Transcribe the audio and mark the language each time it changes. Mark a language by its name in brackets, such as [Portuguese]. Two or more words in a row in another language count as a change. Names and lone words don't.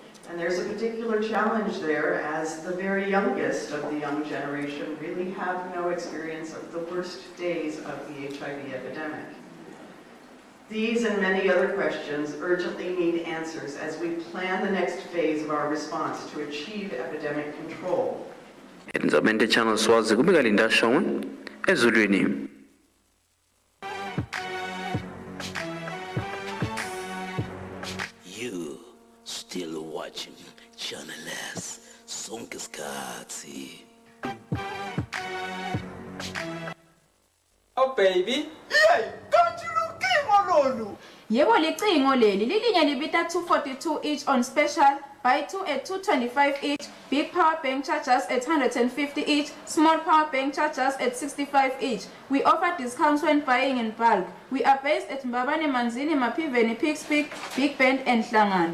[English] And there's a particular challenge there, as the very youngest of the young generation really have no experience of the worst days of the HIV epidemic. These and many other questions urgently need answers as we plan the next phase of our response to achieve epidemic control. [Swati] Tindzaba channel Swazi kubika Linda Shongwe ezulwini. [English] You still watching Channel S [Swati] sonke isikhathi. [English] Oh baby, yey, don't you look lolu? [Swati] Yebo licingo leli lilinye libita [English] 242 each on special, buy 2 at 225 each, big power bank charges at 150 each, small power bank charges at 65 each. We offer discounts when buying in bulk. We are based at Mbabane Manzini, Mapiveni, Pixpeak, Big Bend and Hlangan.